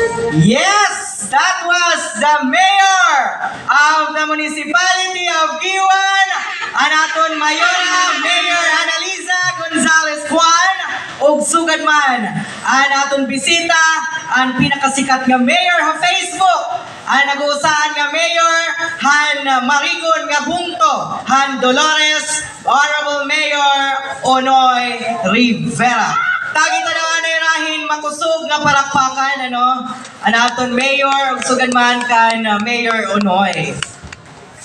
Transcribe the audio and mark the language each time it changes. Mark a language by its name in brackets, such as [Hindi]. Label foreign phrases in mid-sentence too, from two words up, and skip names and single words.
[English] Yes, that was the mayor of the municipality of Guiuan, [Waray] ang aton mayora, Mayor Analiza Gonzales Kwan, ug sugad man ang aton bisita, ang pinakasikat nga mayor sa Facebook, ang nag-uusahan nga mayor han Marigon nga bungto, han Dolores, Honorable Mayor Onoy Rivera. Tagita na anay rahin makusog nga parakpakan, ano? Ang aton mayor, sugan man kan Mayor Onoy.